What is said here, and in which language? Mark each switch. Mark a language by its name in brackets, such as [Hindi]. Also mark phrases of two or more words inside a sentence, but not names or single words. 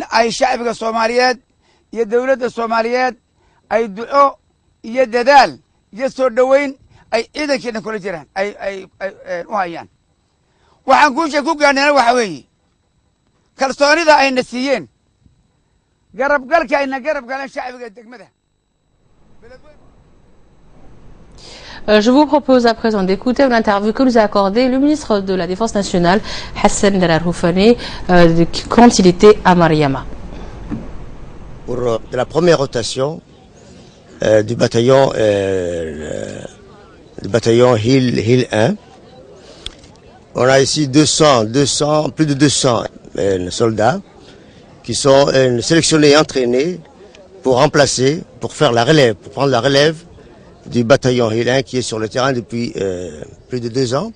[Somali] ay shacbiga Soomaaliyeed iyo dawladda Soomaaliyeed ay duco iyo dadaal iyo soo dhaweyn ay ciidankeena kula jiraan ay u hayaan waxaan guusha ku gaarnay waxa weeye kalsoonida ay na siiyeen garabgalka ayna garab galeen shacbiga degmada. [French] Je vous propose à présent d'écouter l'interview que nous a accordé le ministre de la Défense nationale, Hassan Darar Houfani, quand il était à Mariama. Pour la première rotation du bataillon Hill 1, on a ici plus de 200 soldats qui sont sélectionnés et entraînés pour remplacer, pour faire la relève, pour prendre la relève du bataillon Hill 1 qui est sur le terrain depuis plus de 2 ans.